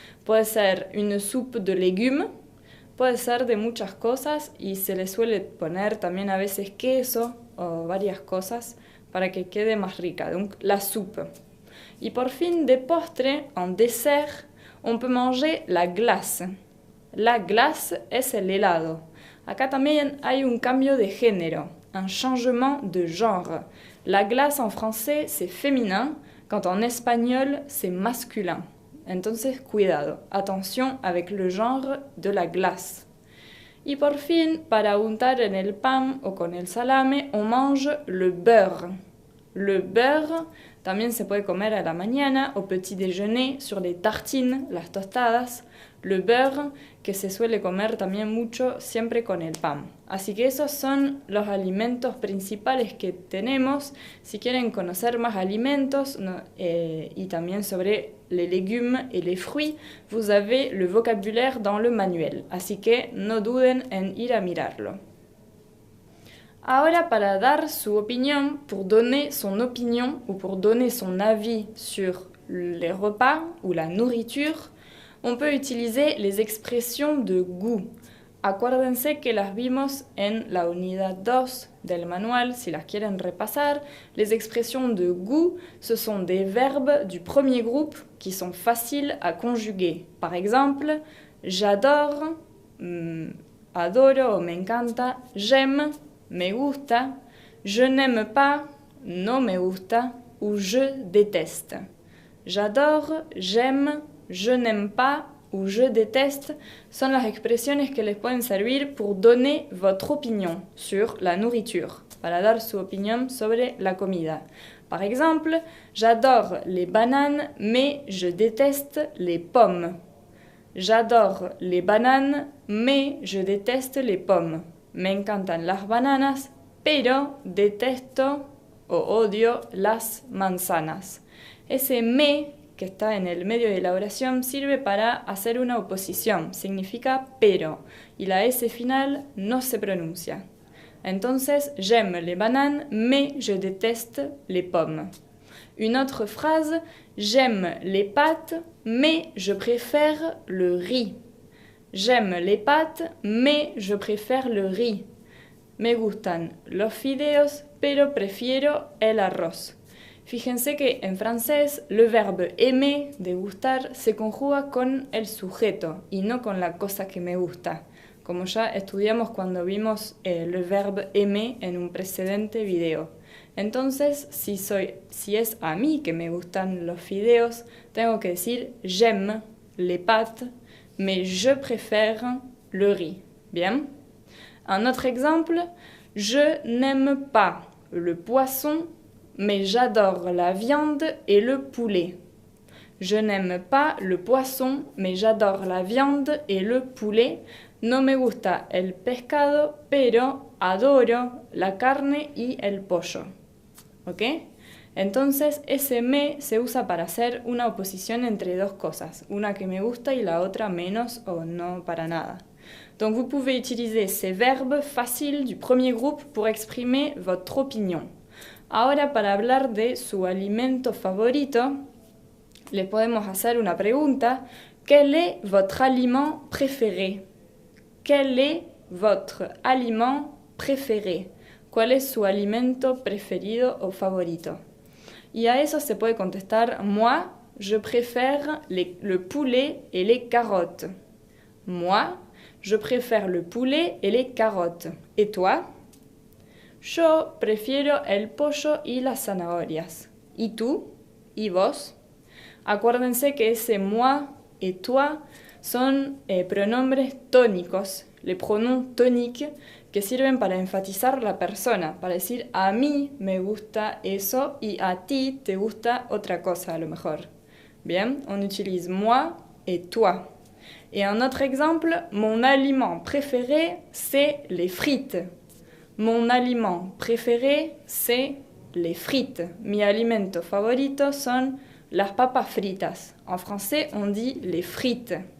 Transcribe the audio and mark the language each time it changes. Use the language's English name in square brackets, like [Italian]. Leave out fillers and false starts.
[Spanish] Puede ser [French] une soupe de légumes, [Spanish] puede ser de muchas cosas y se le suele poner también a veces queso o varias cosas para que quede más rica. [French] Donc, la soupe. [Spanish] Y por fin, de postre, [French] en dessert, on peut manger la glace. [Spanish] La glace es el helado. Acá también hay un cambio de género, [French] un changement de genre. La glace en français, c'est féminin, quand en espagnol, c'est masculin. [Spanish] Entonces, cuidado, [French] attention avec le genre de la glace. [Spanish] Y por fin, para untar en el pan o con el salame, [French] on mange le beurre. [Spanish] Le beurre también se puede comer a la mañana, [French] au petit déjeuner, sur les tartines, [Spanish] las tostadas. Le beurre, que se suele comer también mucho siempre con el pan. Así que esos son los alimentos principales que tenemos. Si quieren conocer más alimentos y también sobre [French] les légumes et les fruits, vous avez le vocabulaire dans le manuel. [Spanish] Así que no duden en ir a mirarlo. Ahora, para dar su opinión, [French] pour donner son opinion ou pour donner son avis sur les repas ou la nourriture, on peut utiliser les expressions de goût. [Spanish] Acuérdense que las vimos en la unidad 2 del manual, si las quieren repasar. [French] Les expressions de goût, ce sont des verbes du premier groupe qui sont faciles à conjuguer. Par exemple, j'adore, [Spanish] adoro o me encanta, [French] j'aime, [Spanish] me gusta, [French] je n'aime pas, [Spanish] no me gusta, [French] ou je déteste. J'adore, j'aime, je n'aime pas ou je déteste [Spanish] son las expresiones que les pueden servir [French] pour donner votre opinion sur la nourriture, [Spanish] para dar su opinión sobre la comida. [French] Par exemple, j'adore les bananes, mais je déteste les pommes. J'adore les bananes, mais je déteste les pommes. [Spanish] Me encantan las bananas, pero detesto o odio las manzanas. Ese me que está en el medio de la oración sirve para hacer una oposición, significa pero, y la S final no se pronuncia. [French] Entonces, j'aime les bananes, mais je déteste les pommes. Une autre phrase, j'aime les pâtes, mais je préfère le riz. J'aime les pâtes, mais je préfère le riz. [Spanish] Me gustan los fideos, pero prefiero el arroz. Fíjense que en francés le verbe aimer, de gustar, se conjuga con el sujeto y no con la cosa que me gusta, como ya estudiamos cuando vimos le verbe aimer en un precedente video. Entonces, si es a mí que me gustan los fideos, tengo que decir [French] j'aime les pâtes, mais je préfère le riz. [Spanish] Bien. [French] Un autre exemple, je n'aime pas le poisson, mais j'adore la viande et le poulet. Je n'aime pas le poisson, mais j'adore la viande et le poulet. [Spanish] No me gusta el pescado, pero adoro la carne y el pollo. ¿Ok? Entonces, ese me se usa para hacer una oposición entre dos cosas, una que me gusta y la otra menos o no para nada. [French] Donc vous pouvez utiliser ces verbes faciles du premier groupe pour exprimer votre opinion. [Spanish] Ahora, para hablar de su alimento favorito, le podemos hacer una pregunta. [French] Quel est votre aliment préféré? Quel est votre aliment préféré? [Spanish] ¿Cuál es su alimento preferido o favorito? Y a eso se puede contestar, [French] moi, je préfère le poulet et les carottes. Moi, je préfère le poulet et les carottes. ¿Y toi? [Spanish] Yo prefiero el pollo y las zanahorias. ¿Y tú? ¿Y vos? Acuérdense que ese moi et toi son pronombres tónicos, [French] les pronoms toniques [Spanish] que sirven para enfatizar la persona, para decir a mí me gusta eso y a ti te gusta otra cosa a lo mejor. [French] Bien, on utilise moi et toi. Et un autre exemple, mon aliment préféré, c'est les frites. Mon aliment préféré, c'est les frites. [Spanish] Mi alimento favorito son las papas fritas. [French] En français, on dit les frites.